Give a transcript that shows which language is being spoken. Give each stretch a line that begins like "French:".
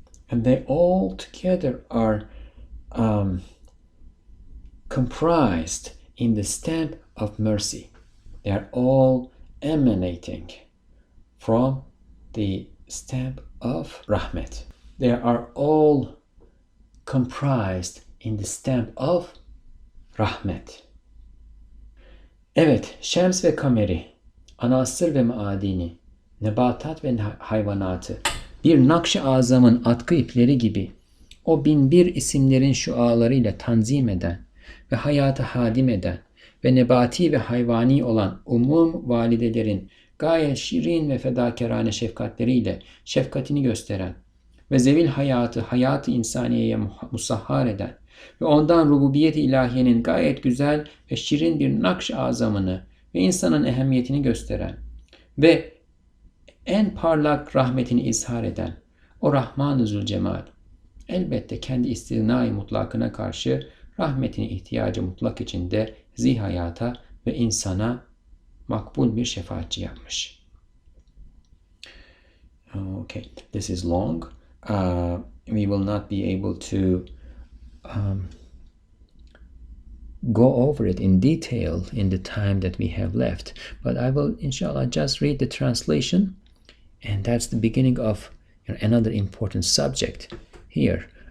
English: And they all together are comprised in the stamp of mercy. They are all emanating from the stamp of rahmet. They are all comprised in the stamp of rahmet.
Turkish: Evet, Şems ve Kameri, Anasır ve Maadini, Nebatat ve hayvanatı, bir Nakş-ı Azam'ın atkı ipleri gibi o binbir isimlerin şualarıyla tanzim eden ve hayatı hadim eden ve nebati ve hayvani olan umum validelerin gayet şirin ve fedakarane şefkatleriyle şefkatini gösteren ve zevil hayatı insaniyeye musahhar eden Ve ondan rububiyet-i ilahiyenin gayet güzel ve şirin bir nakş-ı azamını ve insanın ehemmiyetini gösteren ve en parlak rahmetini izhar eden o Rahman-ı Zülcemal elbette kendi istina-i mutlakına karşı rahmetine ihtiyacı mutlak içinde zihayata ve insana makbul bir şefaatçi yapmış.
English: Okay, this is long. We will not be able to go over it in detail in the time that we have left. But I will, inshallah, just read the translation, and that's the beginning of another important subject here.